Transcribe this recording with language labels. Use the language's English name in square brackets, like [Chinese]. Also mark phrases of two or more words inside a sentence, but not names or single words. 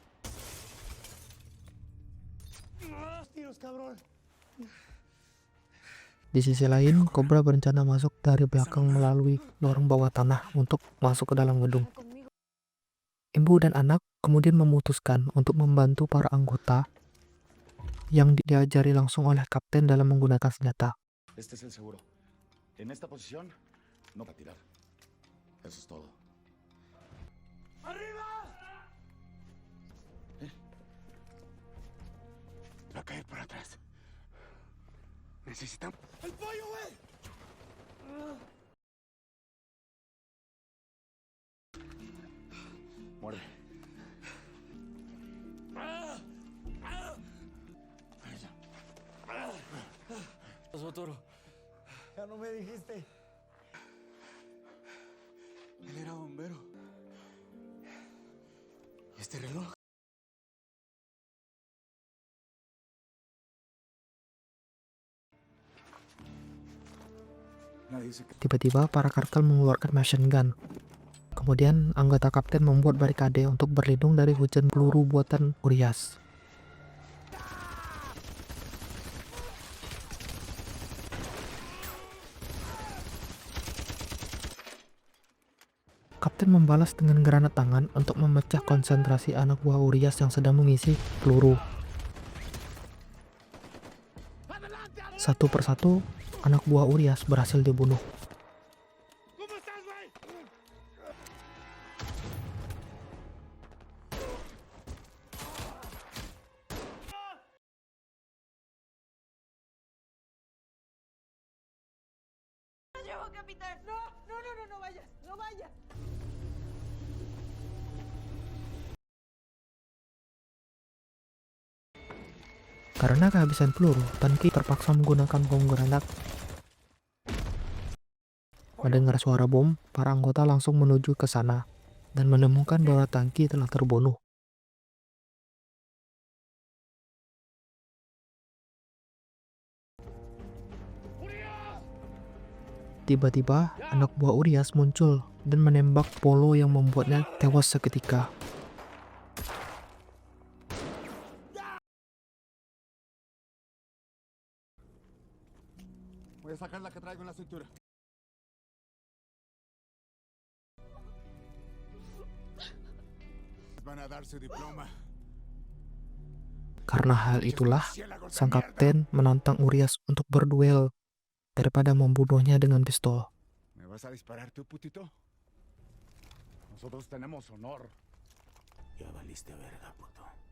[Spanish] ¡Tiros, cabrón! [Indonesian] Di sisi lain, Cobra berencana masuk dari belakang melalui lorong bawah tanah untuk masuk ke dalam gedung. Ibu dan anak kemudian memutuskan untuk membantu para anggota yang diajari langsung oleh kapten dalam menggunakan senjata. [Spanish] Este es el seguro. En esta posición, no para tirar. Eso es todo. ¡Arriba! Va a caer por atrás. Necesitamos... ¡El pollo, güey! Muerde. Pasó, Toro. Ya no me dijiste. Él era bombero. ¿Y este reloj? [Indonesian] Tiba-tiba para kartel mengeluarkan [English] machine gun. [Indonesian] Kemudian anggota kapten membuat barikade untuk berlindung dari hujan peluru buatan Urias. Kapten membalas dengan granat tangan untuk memecah konsentrasi anak buah Urias yang sedang mengisi peluru. Satu persatu, anak buah Urias berhasil dibunuh. [Spanish] ¿Cómo estás, güey? ¡Llevo, capitán! ¡No! ¡No, no, no, no vayas! ¡No vayas! [Indonesian] Karena kehabisan peluru, Tanki terpaksa menggunakan bom granat. Mendengar suara bom, para anggota langsung menuju ke sana. dan menemukan bahwa tangki telah terbunuh. Tiba-tiba, anak buah Urias muncul dan menembak Polo yang membuatnya tewas seketika. [Spanish] Voy a sacar la que traigo en la cintura. Van a dar su diploma. [Indonesian] Karena hal itulah, sang kapten menantang Urias untuk berduel daripada membunuhnya dengan pistol. [Spanish] ¿Me vas a disparar tú, putito? Nosotros tenemos honor. Ya valiste verga, puto.